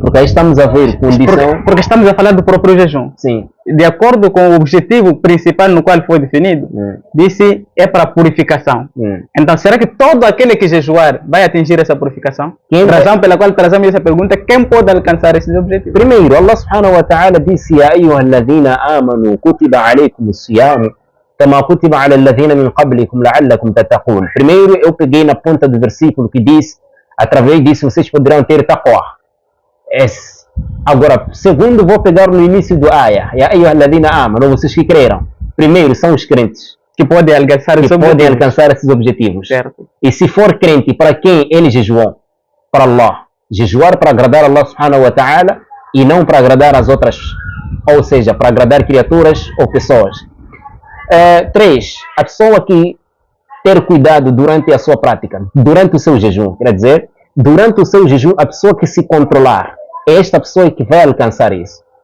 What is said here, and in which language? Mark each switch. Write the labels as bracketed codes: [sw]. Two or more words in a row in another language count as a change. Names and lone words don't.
[pt] Porque aí estamos a ver condição... Porque estamos a falar do próprio jejum. Sim. De acordo com o objetivo principal no qual foi definido, disse é para purificação. Então, será que todo aquele que jejuar vai atingir essa purificação? Razão pela qual trazemos essa pergunta, quem pode alcançar esses objetivos? Primeiro, [ar] الله سبحانه وتعالى disse: يا أيها الذين آمنوا كتب عليكم الصيام كما كتب على الذين من قبلكم لعلكم تتقون. [pt] Primeiro, eu peguei na ponta do versículo que diz: através disso vocês poderão ter taqwa. Agora, segundo, vou pegar no início do ayah: [ar] يا أيها الذين آمنوا, [pt] vocês que creram. Primeiro, são os crentes que podem alcançar esses objetivos. Certo. E se for crente, para quem ele jejuou? Para Allah. Jejuar para agradar [ar] الله سبحانه وتعالى [pt] e não para agradar as outras, ou seja, para agradar criaturas ou pessoas. 3. A pessoa que ter cuidado durante a sua prática, durante o seu jejum, quer dizer, durante o seu jejum, a pessoa que se controlar, é esta pessoa que vai alcançar isso.